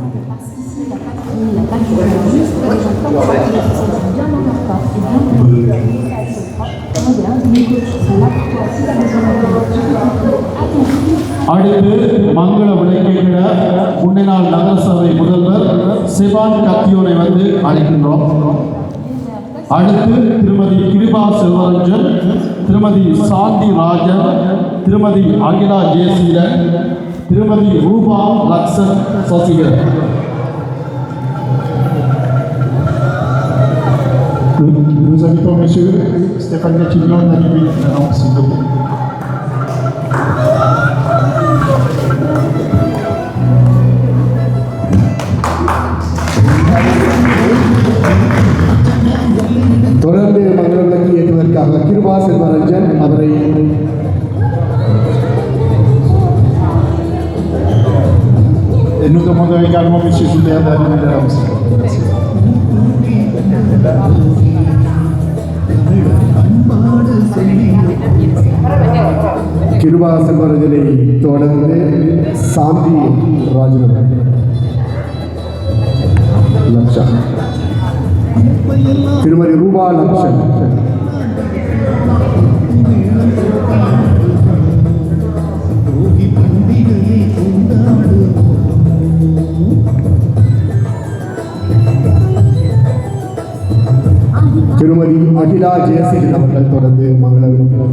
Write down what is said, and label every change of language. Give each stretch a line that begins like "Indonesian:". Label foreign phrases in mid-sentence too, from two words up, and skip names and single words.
Tamil: அடுத்து மங்கள விளக்கேற்ற முன்னாள் நகரசபை முதல்வர் ஸ்டெஃபான் கத்தியோனை வந்து அழைக்கின்றோம். அடுத்து திருமதி கிருபா செல்வரஞ்சன், திருமதி சாந்தி ராஜன், திருமதி அகிலா ஜெயசீலன், திருமதி ரூபா லக்ஷன் சசிகர்.
French: Nous invitons M. Stéphane Gatillon d'arriver maintenant, s'il vous plaît.
Tamil: தொடர்ந்து மங்கள விளக்கு ஏற்றுவதற்காக கிருபா செல்வரஞ்சன் அவரை
French: Et nous demandons également M. Gilbert d'arriver là aussi. Merci.
Tamil: கிருபா செல்வரஞ்சனை தொடர்ந்து சாந்தி ராஜன் லக்ஷன், திருமதி ரூபா லக்ஷன், திருமதி அகிலா ஜெயசீலன் அவர்கள் தொடர்ந்து மங்களம்.